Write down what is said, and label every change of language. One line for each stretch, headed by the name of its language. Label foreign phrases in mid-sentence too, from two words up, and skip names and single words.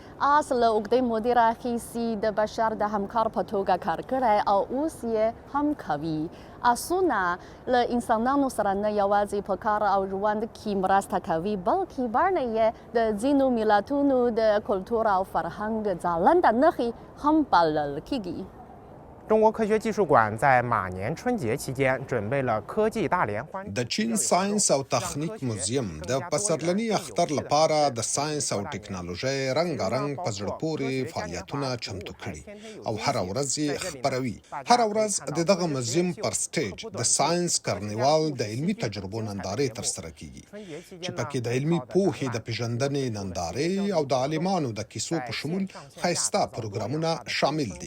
Pashto: آس له اوږدې مودې راهیسې د بشر د همکار په توګه کار کړی او اوس یې هم کوي. آسونه له انسانانو سره نه یوازې په کار او ژوند کې مرسته کوي، بلکې بڼه یې د ځینو ملتونو د کلتور او فرهنګ ځلنده نښې هم بلل کیږي.
Chinese: 中国科学技术馆在马年春节期间准备了科技大联欢。
Pashto: د چین ساينس او تخنیک موزیم د پسرلني اختر لپاره د ساينس او ټکنالوژي رنګارنګ په زړه پورې فعالیتونه چمتو کړي او هر ورځ یې خپروي. هر ورځ د دغه موزیم پر سټیج د ساينس کارنیوال د علمي تجربو نندارې ترسره کیږي چې پکې د علمي پوهې د پیژندنې نندارې او د عالمانو د کیسو په شمول ښایسته پروګرامونه شامل دي.